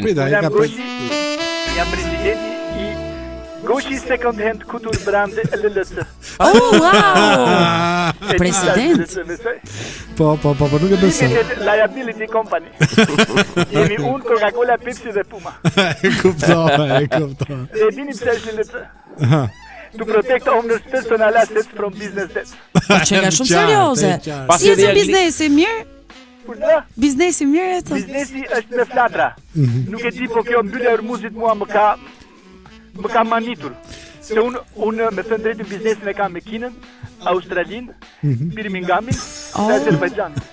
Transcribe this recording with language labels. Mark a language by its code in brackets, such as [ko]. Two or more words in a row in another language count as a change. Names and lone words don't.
[sq] Unë jam Goshi. Jam presidenti i Goshi Second Hand Kultur Brand LLC. [en] Oh, wow! President. [sq] Po, nuk e besoj. [en] Liability Company. [sq] Jemi unë, Coca-Cola, Pepsi dhe Puma. E kuptoj. E dini pse është LLC? [en] To protect owners' personal assets from business debt. [sq] Që nga shumë serioze. Si e biznesi mirë? Biznesi mirë e të? Biznesi është në flatra. Nuk e di, po kjo mbyllja e Hormuzit mua më ka manitur. Se unë me thënë drejtë biznesin e kam me Kinën, Australinë, Birminghamin dhe Azerbajxhan.